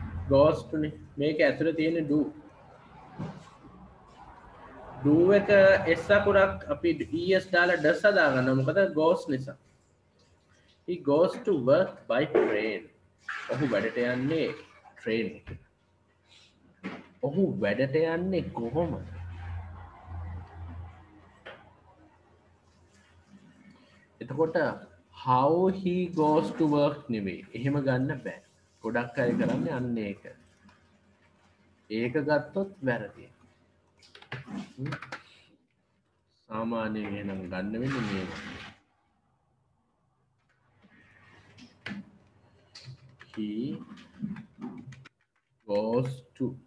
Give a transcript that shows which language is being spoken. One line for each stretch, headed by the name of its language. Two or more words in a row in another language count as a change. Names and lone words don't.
English: goes to
Sinhala: නේ මේක ඇතුලේ තියෙන
English: do do
Sinhala: එක s අකුරක් අපි es දාලා does හදා ගන්නවා මොකද goes නිසා
English: he goes to work by train
Sinhala: ඔහු වැඩට යන්නේ train එකේ ඔහු වැඩට යන්නේ කොහොමද එතකොට
English: how he goes to work
Sinhala: නෙවෙයි එහෙම ගන්න බෑ ගොඩක් අය කරන්නේ අන්න ඒක ගත්තොත් වැරදි සාමාන්‍යයෙන් එහෙනම් ගන්න වෙන්නේ මේක
English: he goes to